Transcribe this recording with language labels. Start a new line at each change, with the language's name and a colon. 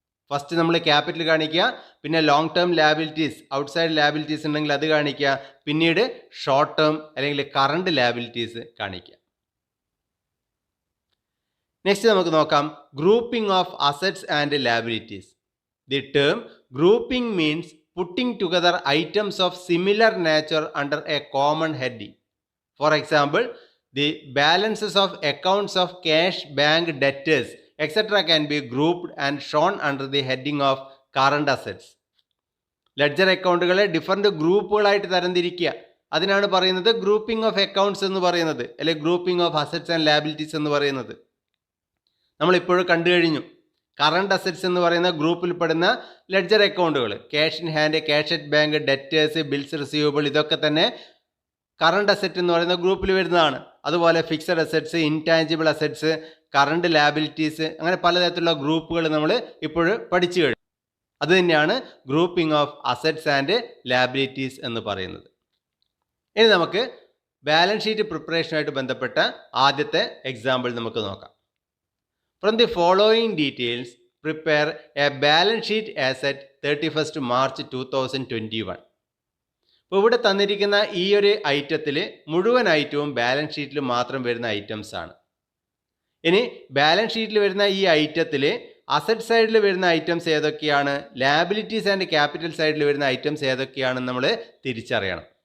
Malayalam: First നമ്മൾ capital കാണിക്കുക, പിന്നെ long term liabilities, outside liabilities ഉണ്ടെങ്കിൽ അത് കാണിക്കുക, പിന്നീട് ഷോർട്ട് ടേം അല്ലെങ്കിൽ കറണ്ട് ലാബിലിറ്റീസ് കാണിക്കുക. നെക്സ്റ്റ് നമുക്ക് നോക്കാം grouping of assets and liabilities.
English: The term grouping means putting together items of similar nature under a common heading. For example, the balances of accounts of cash, bank, debtors, etc. can be grouped and shown under the heading of current assets.
Malayalam: Ledger അക്കൗണ്ടുകളെ different ഗ്രൂപ്പുകളായിട്ട് തരംതിരിക്കുക. അതിനാണ് പറയുന്നത് grouping of accounts എന്ന് പറയുന്നത്, അല്ലെങ്കിൽ grouping of assets and liabilities എന്ന് പറയുന്നത്. നമ്മളിപ്പോഴും കണ്ടു കഴിഞ്ഞു. കറണ്ട് അസറ്റ്സ് എന്ന് പറയുന്ന ഗ്രൂപ്പിൽപ്പെടുന്ന ലെഡ്ജർ അക്കൗണ്ടുകൾ, cash in hand, cash at bank, debtors, bills receivable, ഇതൊക്കെ തന്നെ കറണ്ട് അസറ്റ് എന്ന് പറയുന്ന ഗ്രൂപ്പിൽ വരുന്നതാണ്. അതുപോലെ fixed assets, intangible assets, current liabilities, അങ്ങനെ പലതരത്തിലുള്ള ഗ്രൂപ്പുകൾ നമ്മൾ ഇപ്പോൾ പഠിച്ചു കഴിഞ്ഞു. അത് തന്നെയാണ് grouping of assets and liabilities എന്ന് പറയുന്നത്. ഇനി നമുക്ക് ബാലൻസ് ഷീറ്റ് പ്രിപ്പറേഷനുമായിട്ട് ബന്ധപ്പെട്ട ആദ്യത്തെ എക്സാമ്പിൾ നമുക്ക് നോക്കാം.
English: From the following details, prepare a balance sheet as at 31st March 2021.
Malayalam: ഇപ്പോൾ ഇവിടെ തന്നിരിക്കുന്ന ഈ ഒരു ഐറ്റത്തിൽ മുഴുവൻ ഐറ്റവും ബാലൻസ് ഷീറ്റിൽ മാത്രം വരുന്ന ഐറ്റംസ് ആണ്. ഇനി ബാലൻസ് ഷീറ്റിൽ വരുന്ന ഈ ഐറ്റത്തിൽ അസറ്റ് സൈഡിൽ വരുന്ന ഐറ്റംസ് ഏതൊക്കെയാണ്, ലാബിലിറ്റീസ് ആൻഡ് ക്യാപിറ്റൽ സൈഡിൽ വരുന്ന ഐറ്റംസ് ഏതൊക്കെയാണെന്ന് നമ്മൾ തിരിച്ചറിയണം.